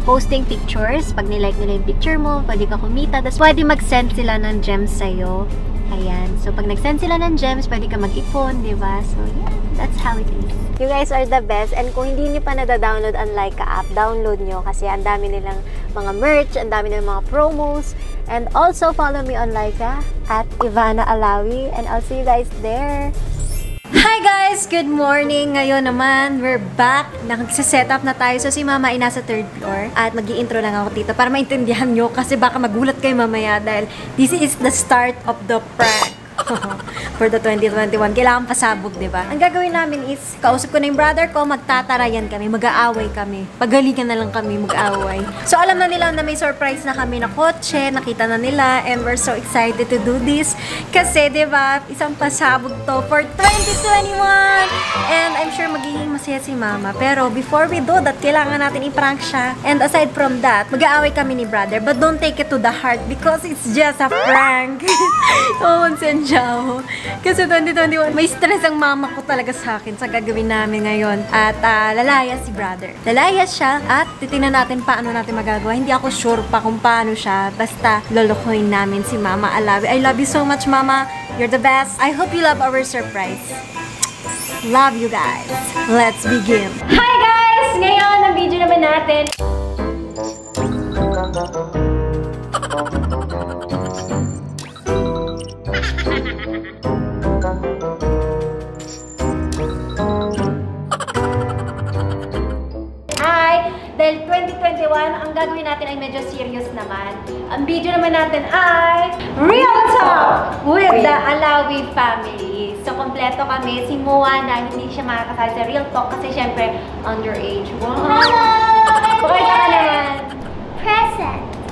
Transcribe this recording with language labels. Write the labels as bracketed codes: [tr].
[tl] Posting pictures, pag nilike nila yung picture mo, pwede ka kumita. Tapos pwede mag-send sila ng gems sa'yo. Ayan, so pag nag-send sila ng gems, pwede ka mag-ipon, di ba? [en] So yeah, that's how it is. You guys are the best. [tl] And kung hindi niyo pa nada-download ang Laika app, download nyo kasi ang dami nilang mga merch, ang dami nilang mga promos. [en] And also follow me on Laika at Ivana Alawi. And I'll see you guys there. Hi guys! Good morning! [tl] Ngayon naman, [en] we're back. [tl] Nagsiset up na tayo. So si Mama ay nasa 3rd floor. At mag-i-intro lang ako dito para maintindihan nyo kasi baka magulat kayo mamaya dahil [en] this is the start of the prank. For the 2021. [tl] Kailangan pasabog, di ba? Ang gagawin namin is, kausap ko na yung brother ko, magtatarayan kami, mag-aaway kami. Pagalingan na lang kami, mag-aaway. So, alam na nila na may surprise na kami na kotse, nakita na nila, [en] and we're so excited to do this. [tl] Kasi, di ba, isang pasabog to for 2021! [en] And I'm sure [tl] magiging masaya si Mama. Pero, [en] before we do that, [tl] kailangan natin i-prank siya. [en] And aside from that, [tl] mag-aaway kami ni brother. [en] But don't take it to the heart because it's just a prank. Oh, Sanjao. [tl] Kasi 2021, may stress ang mama ko talaga sa akin sa gagawin namin ngayon. At lalayas si brother. Lalayas siya at titingnan natin paano natin magagawa. Hindi ako sure pa kung paano siya. Basta lolokohin namin si Mama Alawi. [en] I love you so much, Mama. You're the best. I hope you love our surprise. Love you guys. Let's begin. Hi guys! [tl] Ngayon, ang video naman natin. Dahil 2021, ang gagawin natin ay medyo serious naman. Ang video naman natin ay Real Talk with the Alawi family. So, kompleto kami. Si Moana, hindi siya makakasali sa Real Talk kasi syempre, underage. Wow! Hello! Pakita ka naman. Present.